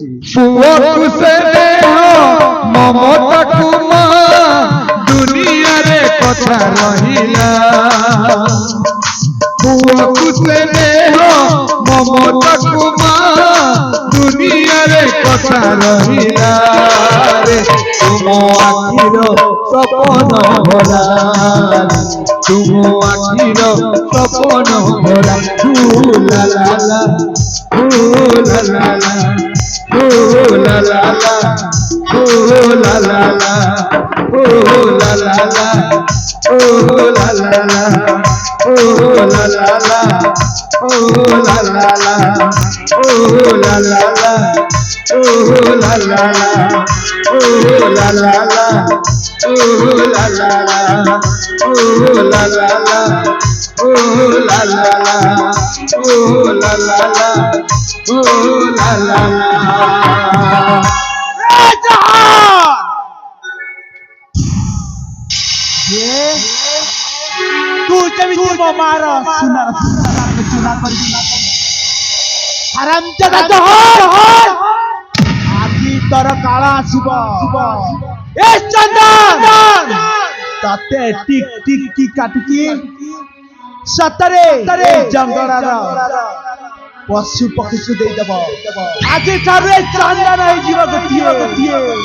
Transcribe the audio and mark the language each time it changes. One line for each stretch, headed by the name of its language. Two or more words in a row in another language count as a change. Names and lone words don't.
Odia: ପୁଅକୁ ସେ ଦେହ ମମତାକୁ ମା ଦୁନିଆରେ କଥା ରହିଲା ପୁଅକୁ ସେ ଦେହ ମମତାକୁ ମା ଦୁନିଆରେ କଥା ରହିଲା ରେ ତୁମ ଆଖିର ସପନ ଭରା ତୁମ ଆଖିର ସପନ ଭରା ଲା ଲା ଲା la la la oh la la la oh la la la oh la la la oh la la la oh la la la oh la la la oh la la la oh la la la oh la la la oh la la la oh la la la oh la la la oh la la la oh la la la ତୁ ଯେମିତି ମୋ ମାର ସୁନାର ଚୁନା କରିବି ହାରାମଜାଦା ଜହର ଆଜି ତୋର କାଳ ଆସିବ ଏ ଚନ୍ଦନ ତତେ ଟିକ ଟିକ କି କାଟିକି ସତରେ ଜଙ୍ଗଲର ପଶୁ ପକ୍ଷୀକୁ ଦେଇଦେବ ଆଜି ଠାରୁ ଏ ଚନ୍ଦନ ହେଇଯିବ ଗୋଟିଏ